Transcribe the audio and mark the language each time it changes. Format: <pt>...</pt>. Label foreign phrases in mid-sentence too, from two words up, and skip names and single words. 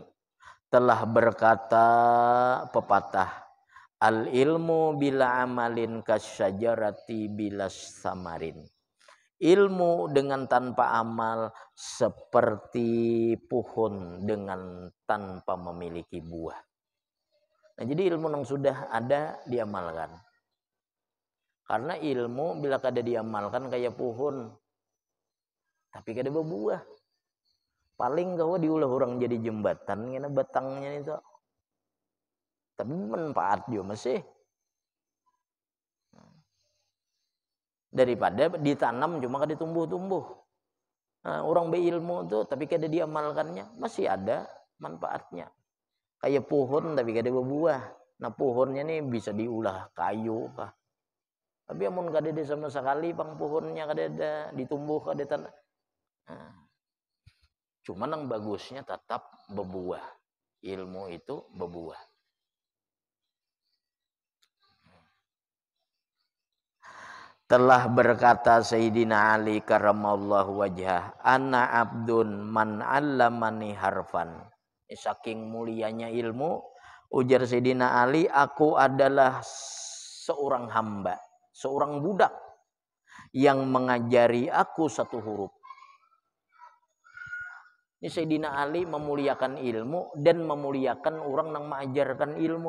<id>Telah berkata pepatah,</id> <ar>العلم بلا عمل كالشجرة بلا ثمر.</ar> <id>Ilmu dengan tanpa amal seperti pohon dengan tanpa memiliki buah. Nah, jadi ilmu yang sudah ada diamalkan.</id> <bjn>Karena ilmu bila kada diamalkan kayak pohon, tapi kada berbuah. Paling kau diulah orang jadi jembatan ngena batangnya itu.</bjn> <id>Tapi manfaat juga masih.</id> <bjn>Daripada ditanam cuma kada tumbuh-tumbuh. Nah, orang berilmu tuh tapi kada diamalkannya, masih ada manfaatnya. Kayak pohon tapi kada berbuah. Nah, pohonnya nih bisa diulah kayu kah. Tapi amun kada ada sama sekali pang pohonnya kada ada ditumbuh kada tanah. Nah,</bjn> <id>cuman yang bagusnya tetap berbuah. Ilmu itu berbuah. Telah berkata Sayyidina Ali</id> <ar>كرم الله وجهه, أنا عبد من علمني حرفا.</ar> <id>Saking mulianya ilmu, ujar Sayyidina Ali, aku adalah seorang hamba, seorang budak yang mengajari aku satu huruf. Ini Sayyidina Ali memuliakan ilmu dan memuliakan orang yang mengajarkan ilmu.</id>